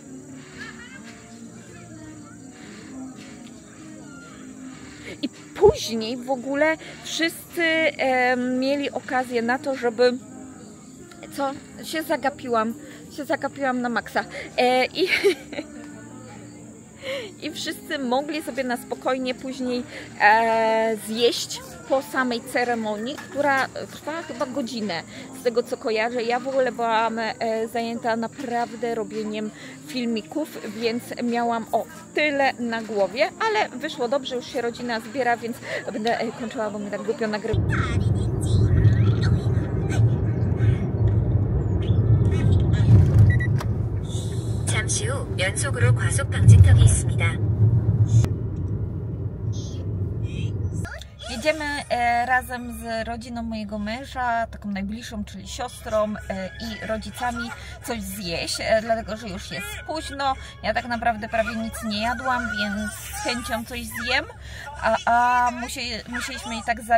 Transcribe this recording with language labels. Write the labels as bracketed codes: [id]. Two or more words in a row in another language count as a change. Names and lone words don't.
[pl] później w ogóle wszyscy mieli okazję na to, żeby się zagapiłam na maksa i wszyscy mogli sobie na spokojnie później zjeść po samej ceremonii, która trwała chyba godzinę, z tego co kojarzę. Ja w ogóle byłam zajęta naprawdę robieniem filmików, więc miałam tyle na głowie, ale wyszło dobrze, już się rodzina zbiera, więc będę kończyła, bo mnie tak głupio nagrywa. [ko] 잠시 후 연속으로 과속 방지턱이 있습니다. [pl] Jedziemy razem z rodziną mojego męża, taką najbliższą, czyli siostrą i rodzicami, coś zjeść, dlatego że już jest późno. Ja tak naprawdę prawie nic nie jadłam, więc z chęcią coś zjem, a musieliśmy i tak